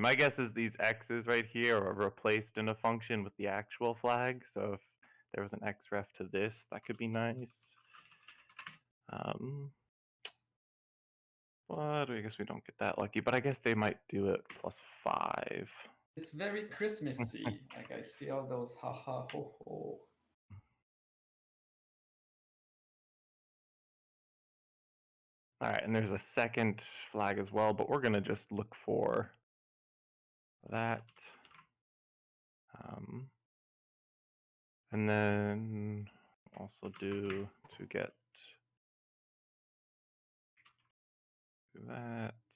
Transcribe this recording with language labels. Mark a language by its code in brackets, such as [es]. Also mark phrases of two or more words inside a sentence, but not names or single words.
[en] My guess is these X's right here are replaced in a function with the actual flag. So if there was an xref to this, that could be nice. But I guess we don't get that lucky. But I guess they might do it +5. It's very Christmassy. Like I see all those ha ha ho ho. All right, and there's a second flag as well, but we're gonna just look for that. And then also do to get that.